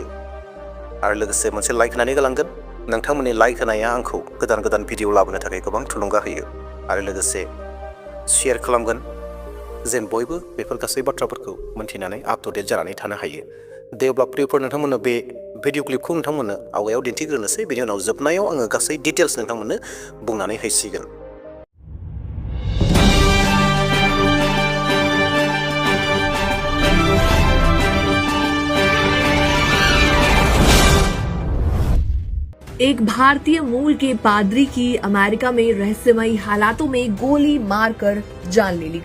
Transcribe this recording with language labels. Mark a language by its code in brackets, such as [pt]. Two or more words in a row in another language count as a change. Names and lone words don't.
[brx] आरो लोगोसे मोनसे लाइक होनानै गालांगोन। नोंथांमोननि लाइक होनाया आंखौ गोदान गोदान भिडिअ लाबोनो थाखाय गोबां थुलुंगा होयो। आरो लोगोसे शेयार खालामगोन जेन बयबो बेफोर गासै बाथ्राफोरखौ मोनथिनानै [en] up to date [brx] जानानै थानो हायो। दे अब्ला प्रियफोर नोंथांमोननो बे भिडिअ क्लिपखौ नोंथांमोननो आवगायाव दिन्थिग्रोनोसै, बेनि उनाव जोबनायाव आङो गासै डिटेल्स नोंथांमोननो बुंनानै होसिगोन। [hi] एक भारतीय मूल के पादरी की अमेरिका में रहस्यमयी हालातों में गोली मारकर जान ले ली गई।